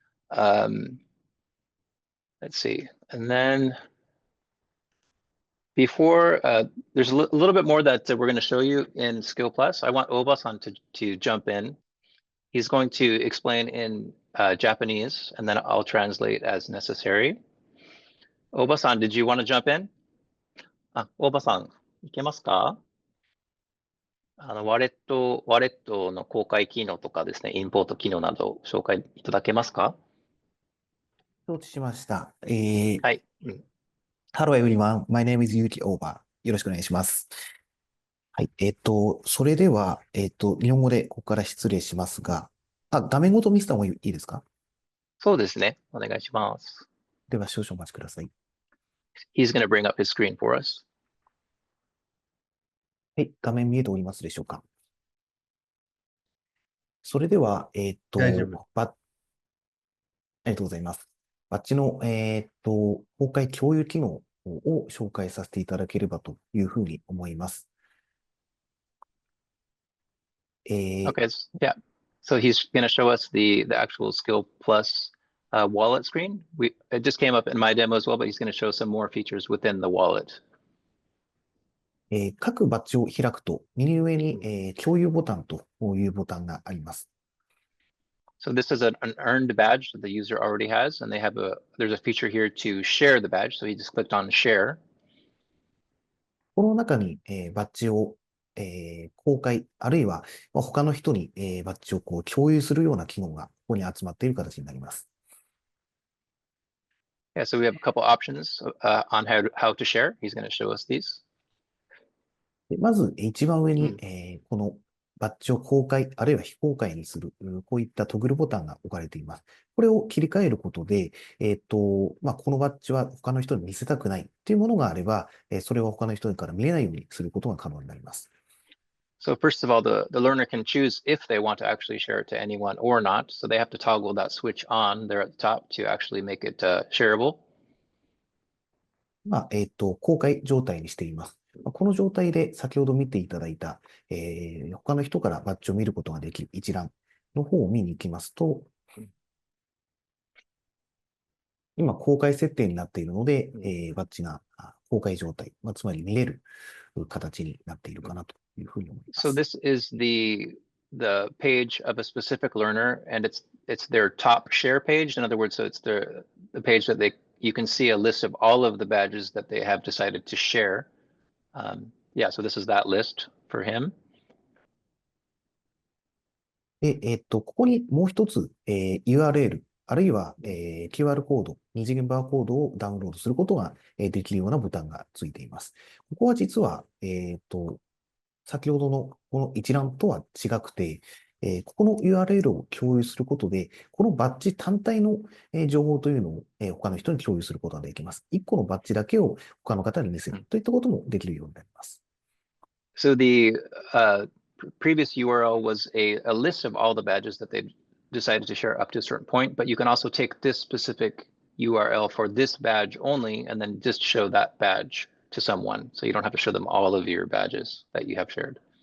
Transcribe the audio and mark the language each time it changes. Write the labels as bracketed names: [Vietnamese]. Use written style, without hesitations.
[English] Let's see, and then before, there's a little bit more that we're going to show you in Skill Plus. I want Oba-san to jump in. He's going to explain in Japanese, and then I'll translate as necessary. Oba-san, did you want to jump in? [Japanese] オーバさん、いけますか？ワレットの公開機能とかですね、インポート機能など紹介いただけますか？承知しました。はい。 [English] Hello everyone, my name is Yuki Oba. [Japanese] よろしくお願いします。はい。それでは、日本語でここから失礼しますが、画面ごと見せた方がいいですか？そうですね。お願いします。では、少々お待ちください。 [English] He's going to bring up his screen for us. [Japanese] はい。画面見えておりますでしょうか？それでは、大丈夫。ありがとうございます。バッジの、公開共有機能を紹介させていただければというふうに思います。 [English] Okay, yeah. So he's going to show us the actual Skill Plus wallet screen. It just came up in my demo as well, but he's going to show some more features within the wallet. [Japanese] 各バッジを開くと、右上に、共有ボタンというボタンがあります。 [English] So this is an earned badge that the user already has, and there's a feature here to share the badge. So he just clicked on share. [Japanese] この中に、バッジを、公開、あるいは、他の人に、バッジを共有するような機能がここに集まっている形になります。 [English] Yeah, so we have a couple options on how to share. He's going to show us these. [Japanese] まず、一番上に、このバッジを公開、あるいは非公開にする、こういったトグルボタンが置かれています。これを切り替えることで、このバッジは他の人に見せたくないというものがあれば、それを他の人から見れないようにすることが可能になります。 [English] So first of all, the learner can choose if they want to actually share it to anyone or not. So they have to toggle that switch on there at the top to actually make it shareable. [Japanese] 公開状態にしています。この状態で先ほど見ていただいた、他の人からバッジを見ることができる一覧の方を見に行きますと、今公開設定になっているので、バッジが公開状態、つまり見れる形になっているかなというふうに思います。 [English] So this is the page of a specific learner, and it's their top share page. In other words, so it's the page that you can see a list of all of the badges that they have decided to share. Yeah, so this is that list for him. [Japanese] で、ここにもう一つ、URL、あるいは、QR コード、二次元バーコードをダウンロードすることが、できるようなボタンがついています。ここは実は、先ほどのこの一覧とは違くて、ここの URL を共有することで、このバッジ単体の情報というのを他の人に共有することができます。 1個のバッジだけを他の方に見せるといったこともできるようになります。 [English] So the previous URL was a list of all the badges that they decided to share up to a certain point, but you can also take this specific URL for this badge only and then just show that badge to someone. So you don't have to show them all of your badges that you have shared.